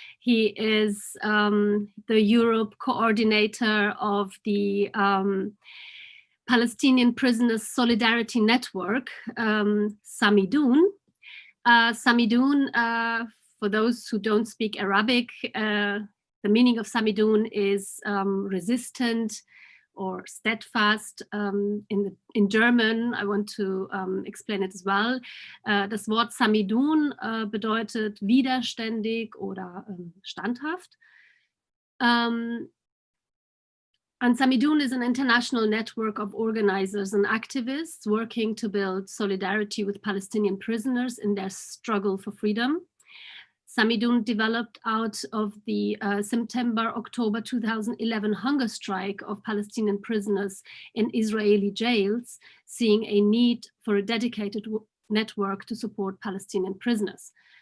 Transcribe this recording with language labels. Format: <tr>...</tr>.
<en>He is the Europe coordinator of the Palestinian Prisoner Solidarity Network, Samidoun. Samidoun, for those who don't speak Arabic, the meaning of Samidoun is resistant or steadfast. In German, I want to explain it as well.</en> <de>Das Wort Samidoun bedeutet widerständig oder standhaft.</de> <en>And Samidoun is an international network of organizers and activists working to build solidarity with Palestinian prisoners in their struggle for freedom. Samidoun developed out of the September-October 2011 hunger strike of Palestinian prisoners in Israeli jails, seeing a need for a dedicated network to support Palestinian prisoners.</en>